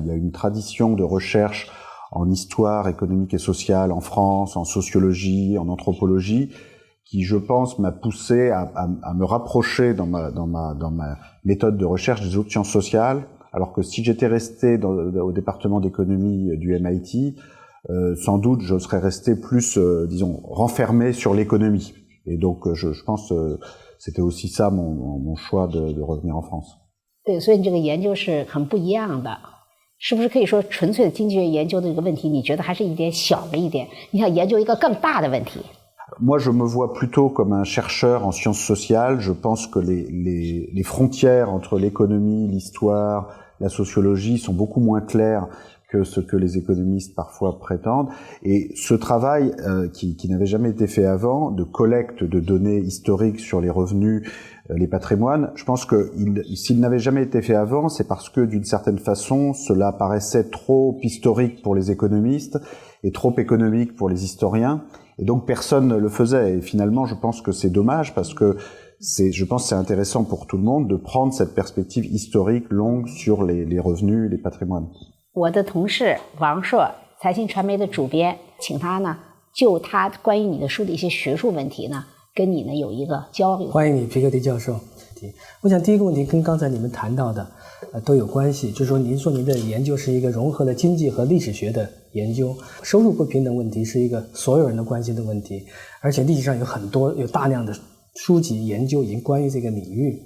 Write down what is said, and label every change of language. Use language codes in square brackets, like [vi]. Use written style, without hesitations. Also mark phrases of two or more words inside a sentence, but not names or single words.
[fr] Il y a une tradition de recherche en histoire économique et sociale en France, en sociologie, en anthropologie, qui, je pense, m'a poussé à me rapprocher dans ma méthode de recherche des autres sciences sociales, alors que si j'étais resté au département d'économie du MIT, sans doute je serais resté plus, disons, renfermé sur l'économie. Et donc, je pense c'était aussi ça mon choix de revenir en France. [zh] 对，所以你这个研究是很不一样的。是不是可以说纯粹的经济学研究的这个问题，你觉得还是一点小了一点？你想研究一个更大的问题？ [fr] Moi, je me vois plutôt comme un chercheur en sciences sociales. Je pense que les frontières entre l'économie, l'histoire, la sociologie sont beaucoup moins claires que ce que les économistes parfois prétendent. Et ce travail qui n'avait jamais été fait avant, de collecte de données historiques sur les revenus, les patrimoines, je pense que s'il n'avait jamais été fait avant, c'est parce que d'une certaine façon, cela paraissait trop historique pour les économistes et trop économique pour les historiens. Et donc personne ne le faisait. Et finalement, je pense que c'est dommage parce que je pense que c'est intéressant pour tout le monde de prendre cette perspective historique longue sur les revenus, les patrimoines. [zh] 我的同事王硕，财新传媒的主编，请他呢就他关于你的书的一些学术问题呢，跟你呢有一个交流。欢迎你，皮克迪教授。我想第一个问题跟刚才你们谈到的都有关系，就是说您说您的研究是一个融合了经济和历史学的研究，收入不平等问题是一个所有人都关心的问题，而且历史上有大量的书籍研究已经关于这个领域。